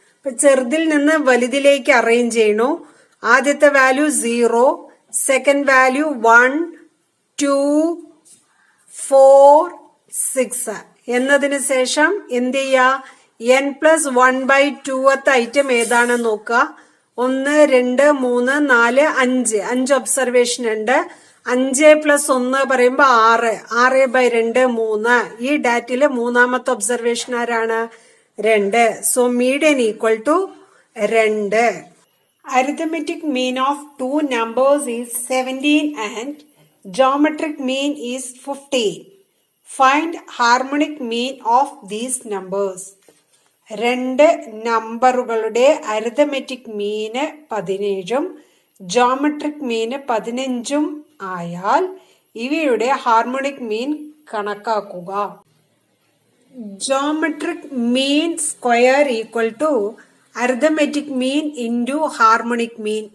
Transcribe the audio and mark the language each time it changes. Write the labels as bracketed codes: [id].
[ml] ഇപ്പൊ ചെറുതിൽ നിന്ന് വലുതിലേക്ക് അറേഞ്ച് ചെയ്യണു. ആദ്യത്തെ വാല്യൂ 0, സെക്കൻഡ് വാല്യൂ 1, 2, 4, 6 എന്നതിന് ശേഷം എന്ത് ചെയ്യുക, n+1/2 ഐറ്റം ഏതാണെന്ന് നോക്കുക. 1, 2, 3, 4, 5 ഒബ്സർവേഷൻ ഉണ്ട്. 5+1 പറയുമ്പോ 6, 6/2 3. ഈ ഡാറ്റയില് മൂന്നാമത്തെ ഒബ്സർവേഷൻ ആരാണ്? 2. So median equal to 2. [en] Arithmetic mean of 2 numbers is 17 and geometric mean is 15. Find harmonic mean of these numbers. [ml] 2 നമ്പറുകളുടെ അരിത്തമെറ്റിക് മീന് 17ഉം ജോമെട്രിക് മീന് 15ഉം ആയാൽ ഇവയുടെ ഹാർമോണിക് മീൻ കണക്കാക്കുക. [en] Geometric mean square equal to arithmetic mean into harmonic mean.